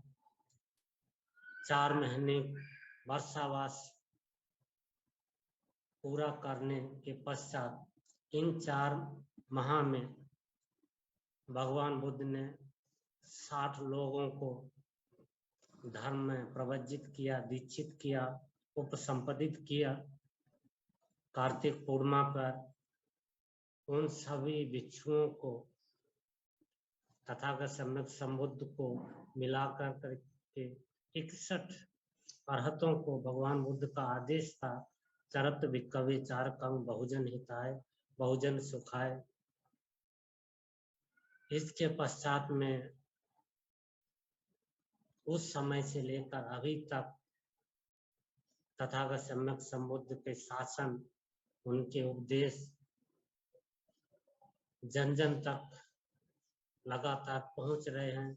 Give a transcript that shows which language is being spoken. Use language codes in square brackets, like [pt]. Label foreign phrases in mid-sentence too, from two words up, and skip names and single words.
[hi] 4 महीने वर्षावास पूरा करने के पश्चात इन 4 माह में भगवान बुद्ध ने 60 लोगों को धर्म में प्रवज्जित किया, दीक्षित किया, उपसंपदित किया। कार्तिक पूर्णिमा पर उन सभी भिक्षुओं को तथागत सम्यक संबुद्ध को मिलाकर करके 61 अरहतों को भगवान बुद्ध का आदेश था, [pi] चरत भिक्खवे चारकं बहुजन हिताय बहुजन सुखाय। [hi] इसके पश्चात में उस समय से लेकर अभी तक तथागत सम्यक संबुद्ध के शासन, उनके उपदेश जन जन तक लगातार पहुंच रहे हैं।